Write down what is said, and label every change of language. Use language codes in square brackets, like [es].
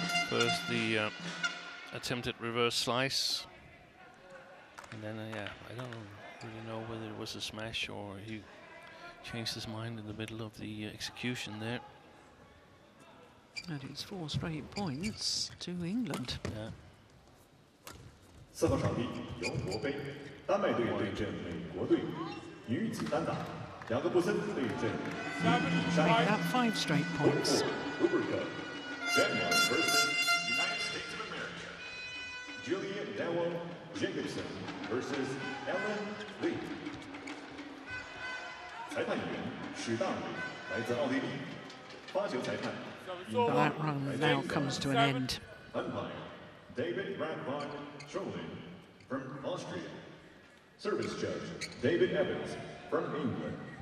[en] First the attempted reverse slice, and then yeah, I don't really know whether it was a smash or he changed his mind in the middle of the execution there. And it's 4 straight points to England. Yeah. [zh] 4号场地由国杯，丹麦队对阵美国队，女子单打。两个布森对阵 [en] Make that 5 straight points. Denmark versus United States of America. Julia Dewell Jacobson versus Ellen Lee. [zh] 裁判员史大伟来自奥地利，发球裁判。 [en] Well, that run now comes to an end. Umpire David Radbot Scholin from Austria. Service judge David Evans from England.